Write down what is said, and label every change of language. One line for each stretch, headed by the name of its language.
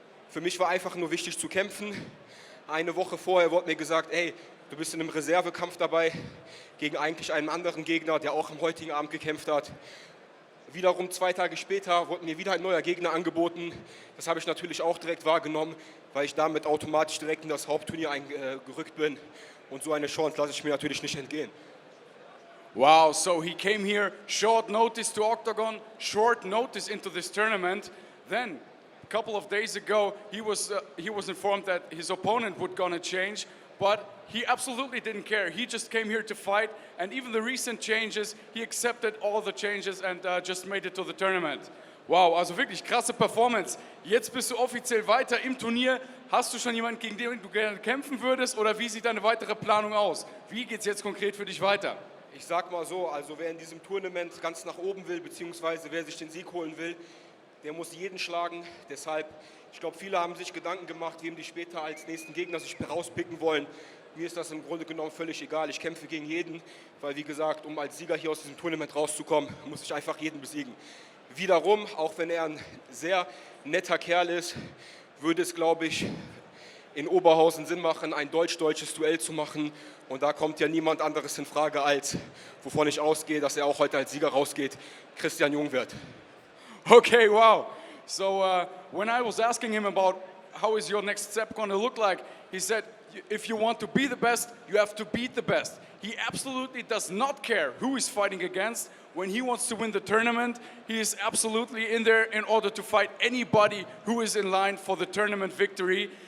German: Für mich war einfach nur wichtig zu kämpfen. Eine Woche vorher wurde mir gesagt, ey, du bist in einem Reservekampf dabei, gegen eigentlich einen anderen Gegner, der auch am heutigen Abend gekämpft hat. Wiederum 2 Tage später wurde mir wieder ein neuer Gegner angeboten. Das habe ich natürlich auch direkt wahrgenommen, weil ich damit automatisch direkt in das Hauptturnier eingerückt bin. Und so eine Chance lasse ich mir natürlich nicht entgehen.
English: Wow, so he came here, short notice to OKTAGON, short notice into this tournament. Then, a couple of days ago, he was informed that his opponent would gonna change, but he absolutely didn't care. He just came here to fight, and even the recent changes, he accepted all the changes and just made it to the tournament.
German: Wow, also wirklich krasse Performance. Jetzt bist du offiziell weiter im Turnier. Hast du schon jemanden, gegen den du gerne kämpfen würdest, oder wie sieht deine weitere Planung aus? Wie geht's jetzt konkret für dich weiter? Ich sag mal so, also wer in diesem Tournament ganz nach oben will, beziehungsweise wer sich den Sieg holen will, der muss jeden schlagen. Deshalb, ich glaube, viele haben sich Gedanken gemacht, wem die später als nächsten Gegner sich rauspicken wollen. Mir ist das im Grunde genommen völlig egal. Ich kämpfe gegen jeden, weil wie gesagt, um als Sieger hier aus diesem Tournament rauszukommen, muss ich einfach jeden besiegen. Wiederum, auch wenn er ein sehr netter Kerl ist, würde es, glaube ich, in Oberhausen Sinn machen, ein deutsch-deutsches Duell zu machen. Und da kommt ja niemand anderes in Frage, als, wovon ich ausgehe, dass er auch heute als Sieger rausgeht, Christian Jungwirth. Okay, wow.
English: So when I was asking him about how is your next step going to look like, he said, if you want to be the best, you have to beat the best. He absolutely does not care who he's fighting against. When he wants to win the tournament, he is absolutely in there in order to fight anybody who is in line for the tournament victory.